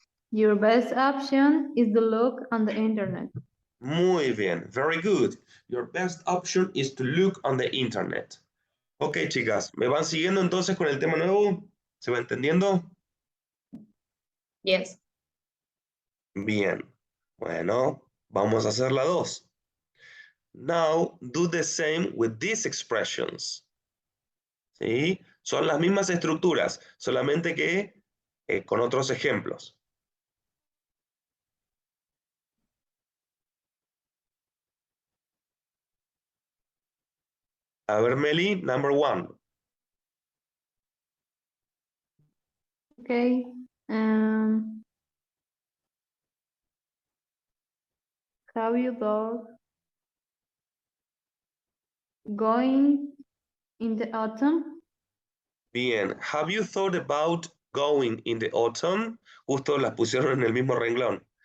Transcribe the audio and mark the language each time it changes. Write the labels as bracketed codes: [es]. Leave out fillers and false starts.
[en] Your best option is to look on the internet. [es] Muy bien. [en] Very good. Your best option is to look on the internet. [es] Ok, chicas, ¿me van siguiendo entonces con el tema nuevo? ¿Se va entendiendo? [en] Yes. [es] Bien. Bueno, vamos a hacer la 2. [en] Now, do the same with these expressions. [es] ¿Sí? Son las mismas estructuras, solamente que con otros ejemplos. A ver, Meli, [en] number 1. Okay. Have you dog going in the autumn? [es] Bien. [en] Have you thought about going in the autumn? [es] Justo las pusieron en el mismo renglón.